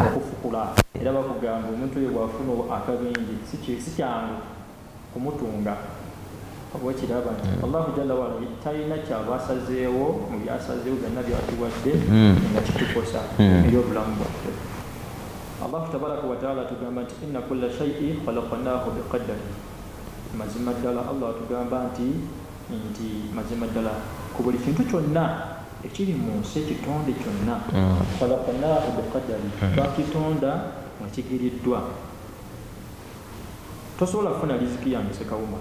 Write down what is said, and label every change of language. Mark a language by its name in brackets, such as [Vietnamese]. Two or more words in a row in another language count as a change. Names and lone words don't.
[Ganda] era bakugamba omuntu oyo bw'afuna akabingi si kyangu kumutunga obwekiraba nti [Arabic] الله جل وعلا [Ganda] talina kyabasazeewo mu byasazeewo byonna byatuwadde nga kitukosa eri obulamu bwaffe [Arabic] الله تبارك وتعالى [Ganda] tugamba nti [Arabic] إنا كل شيء خلقناه بقدر [Ganda] mazima ddala Allah tugamba nti mazima ddala ku buli kintu kyonna ekiri mu nsi ekitonde kyonna [Arabic] خلقناه بقدر [Ganda] twakitonda nga kigiriddwa tosobola kufuna riziki yange sekawuma